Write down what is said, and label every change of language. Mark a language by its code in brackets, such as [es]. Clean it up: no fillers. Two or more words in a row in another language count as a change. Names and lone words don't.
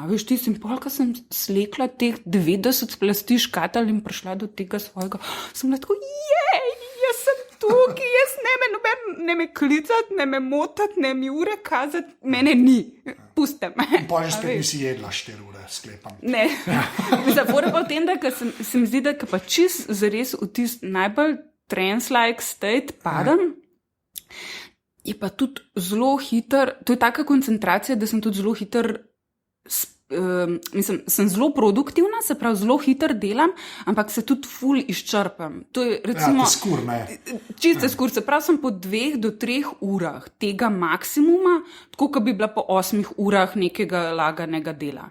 [sl] Veš, tistim pol, ko sem slekla teh 90 plasti škatelj in prišla do tega svojega, sem bila tako, jaz sem tukaj, jaz ne me klicati, ne me motati, ne mi ure kazati, mene ni, puste me. In pa že spet nisi jedla 4 ure, sklepam. Ne, zapore pa v tem, da se mi zdi, da pa čist zares v tist najbolj [en] trance-like state [sl] padam, je pa tudi zelo hiter, to je taka koncentracija, da sem tudi zelo hiter, sem zelo produktivna, se pravi zelo hiter delam, ampak se tudi ful izčrpam. To je recimo skur, ne. Čiste skur, se pravi sem po 2 do 3 urah tega maksimuma, tako kot bi bila po 8 urah nekega laganega dela.